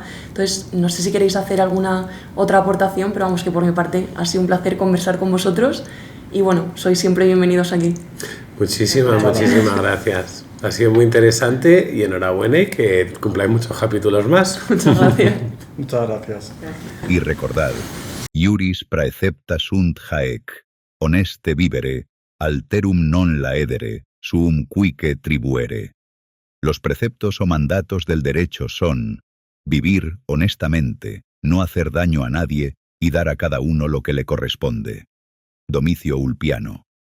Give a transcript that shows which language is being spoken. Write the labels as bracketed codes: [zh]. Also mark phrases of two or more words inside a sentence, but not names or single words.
[es] Entonces, no sé si queréis hacer alguna otra aportación, pero vamos, que por mi parte ha sido un placer conversar con vosotros y bueno, sois siempre bienvenidos aquí. Muchísimas gracias. Ha sido muy interesante y enhorabuena y que cumpláis muchos capítulos más. Muchas gracias. Muchas gracias. Y recordad, [la] iuris praecepta sunt haec, honeste vivere, alterum non laedere, suum cuique tribuere. [es] Los preceptos o mandatos del derecho son: Vivir honestamente, no hacer daño a nadie y dar a cada uno lo que le corresponde. Domicio Ulpiano.